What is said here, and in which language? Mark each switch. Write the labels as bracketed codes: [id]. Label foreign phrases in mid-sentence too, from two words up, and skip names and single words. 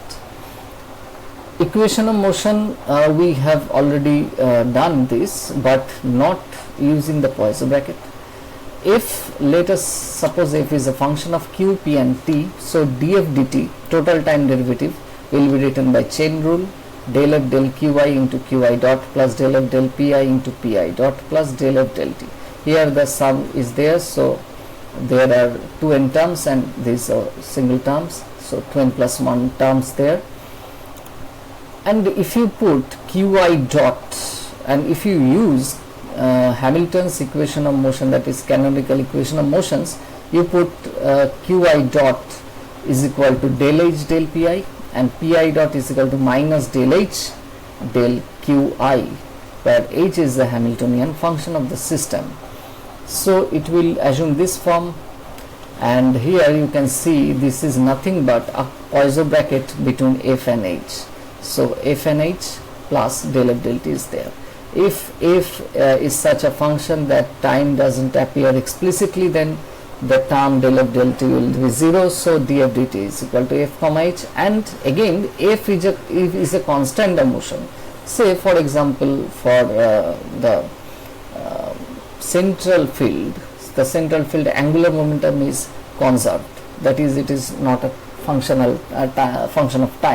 [en] Equation of motion, we have already done this, but not using the Poisson bracket. If, let us suppose f is a function of q, p and t, so df dt, total time derivative, will be written by chain rule, del f del qi into qi dot plus del f del pi into pi dot plus del f del t. Here the sum is there, so there are 2n terms and these are single terms, so 2n plus 1 terms there. And if you put qi dot, and if you use Hamilton's equation of motion, that is canonical equation of motions, you put qi dot is equal to del h del pi, and pi dot is equal to minus del h del qi, where h is the Hamiltonian function of the system. So it will assume this form, and here you can see this is nothing but a Poisson bracket between f and h. So f and h plus del f del t is there. If f is such a function that time doesn't appear explicitly, then the term del f del t will be 0, so df dt is equal to f comma h, and again f is a constant of motion. Say for example, for the central field, the central field angular momentum is conserved, that is, it is not a function of time.